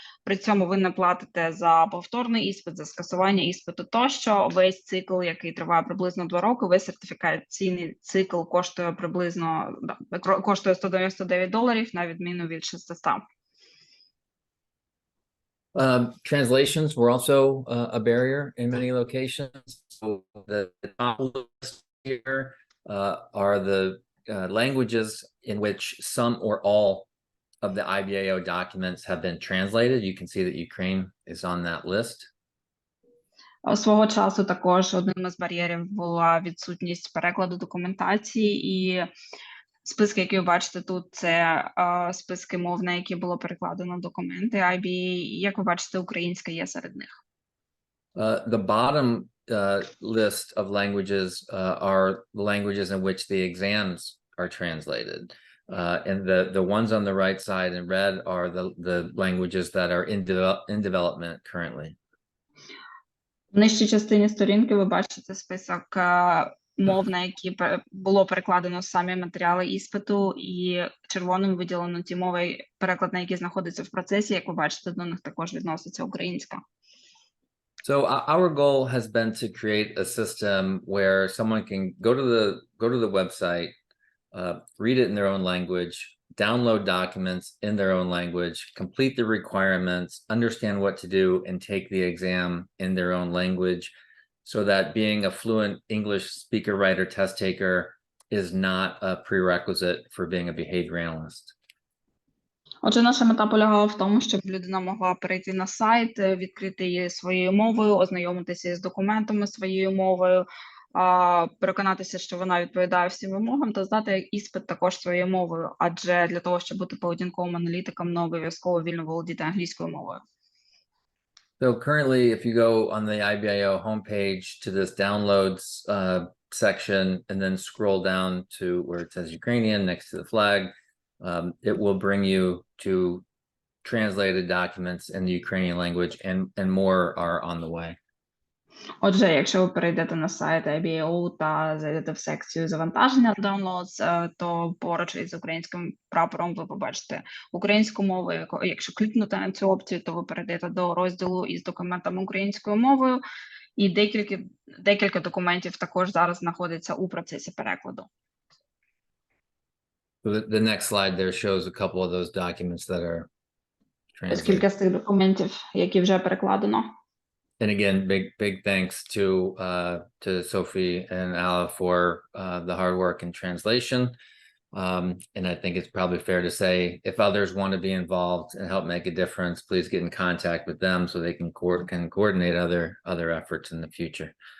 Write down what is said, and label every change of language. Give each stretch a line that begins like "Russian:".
Ukrainian: При цьому ви не платите за повторний іспит, за скасування іспиту тощо. Весь цикл, який триває приблизно 2 роки, весь сертифікаційний цикл коштує приблизно $199, на відміну від 600.
English: Translations were also a barrier in many locations. So the top list here are the languages in which some or all of the IBAO documents have been translated. You can see that Ukraine is on that list.
Ukrainian: Свого часу також одним із бар'єрів була відсутність перекладу документації, і списки, які ви бачите тут, це списки мов, на які було перекладено документи IBA. Як ви бачите, українська є серед них.
English: The bottom list of languages are the languages in which the exams are translated. And the ones on the right side in red are the languages that are in development currently.
Ukrainian: В нижчій частині сторінки ви бачите список мов, на які було перекладено самі матеріали іспиту, і червоним виділено ті мови, переклад на які знаходиться в процесі. Як ви бачите, до них також відноситься українська.
English: So our goal has been to create a system where someone can go to the website, read it in their own language, download documents in their own language, complete the requirements, understand what to do, and take the exam in their own language, so that being a fluent English speaker, writer, test taker is not a prerequisite for being a behavior analyst.
Ukrainian: Отже, наша мета полягала в тому, щоб людина могла перейти на сайт, відкрити її своєю мовою, ознайомитися з документами своєю мовою, переконатися, що вона відповідає всім вимогам, та здати іспит також своєю мовою. Адже для того, щоб бути поведінковим аналітиком, не обов'язково вільно володіти англійською мовою.
English: So currently, if you go on the IBAO homepage to this downloads section and then scroll down to where it says Ukrainian next to the flag, it will bring you to translated documents in the Ukrainian language, and more are on the way.
Ukrainian: Отже, якщо ви перейдете на сайт IBAO та зайдете в секцію завантаження Downloads, то поруч із українським прапором ви побачите українську мову. Якщо клікнути на цю опцію, то ви перейдете до розділу із документами українською мовою. і декілька документів також зараз знаходяться у процесі перекладу.
English: The next slide there shows a couple of those documents that are
Ukrainian: Ось кілька з тих документів, які вже перекладено.
English: And again, big thanks to Sophie and Ala for the hard work in translation. And I think it's probably fair to say if others want to be involved and help make a difference, please get in contact with them so they can coordinate other efforts in the future.